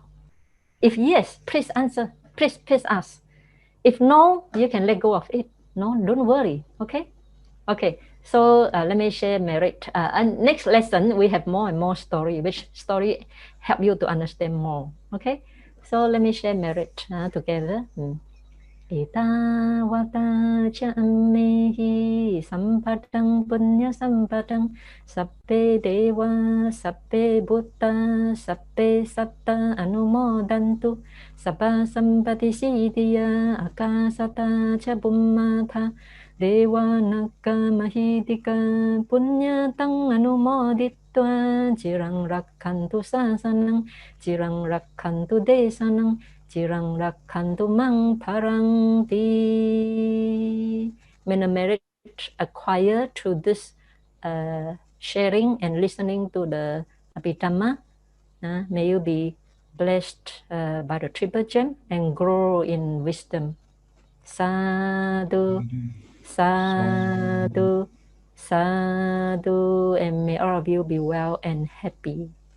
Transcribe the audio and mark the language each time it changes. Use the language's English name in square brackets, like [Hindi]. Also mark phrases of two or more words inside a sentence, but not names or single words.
[English] If yes, please answer. Please ask. If no, you can let go of it. No, don't worry. Okay. So let me share merit. And next lesson we have more and more story. Which story help you to understand more? Okay. So let me share merit together. [Pali] Etawata cha ammehi sampadang punya sampadang sabbe dewa sabbe buddha sabbe satta anumodantu sabba sampati siddhiya akasata cha bummata dewa nakka mahidika punya tang anumoditva cirang rakkantu sasanang cirang rakkantu desanang Cirang rakhantu mang paranti. [English] May the merit acquired through this sharing and listening to the Abhidhamma, may you be blessed by the triple gem and grow in wisdom. [Pali] Sadhu, sadhu, sadhu, [English] and may all of you be well and happy.